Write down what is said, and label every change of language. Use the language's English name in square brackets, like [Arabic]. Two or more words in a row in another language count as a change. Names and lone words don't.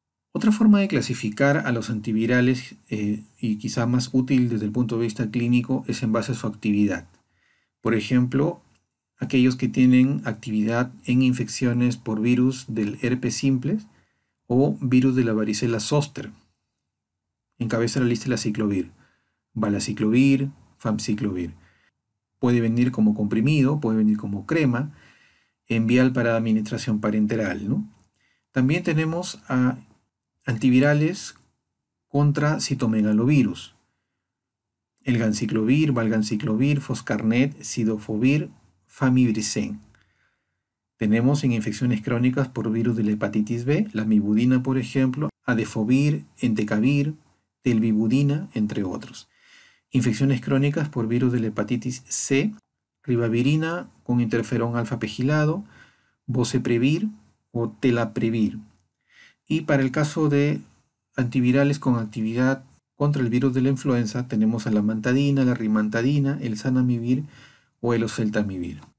[Spanish] Otra forma de clasificar a los antivirales, y quizá más útil desde el punto de vista clínico, es en base a su actividad. Por ejemplo, aquellos que tienen actividad en infecciones por virus del herpes simplex o virus de la varicela zoster. Encabeza la lista la aciclovir, valaciclovir, famciclovir. Puede venir como comprimido, puede venir como crema, en vial para administración parenteral, ¿no? También tenemos a antivirales contra citomegalovirus. El ganciclovir, valganciclovir, foscarnet, cidofovir, famiviricen. Tenemos en infecciones crónicas por virus de la hepatitis B, la mibudina, por ejemplo, adefovir, entecavir, telvibudina, entre otros. Infecciones crónicas por virus de la hepatitis C, ribavirina con interferón alfa pegilado, boceprevir o telaprevir. Y para el caso de antivirales con actividad contra el virus de la influenza, tenemos a la mantadina, la rimantadina, el zanamivir o el oseltamivir.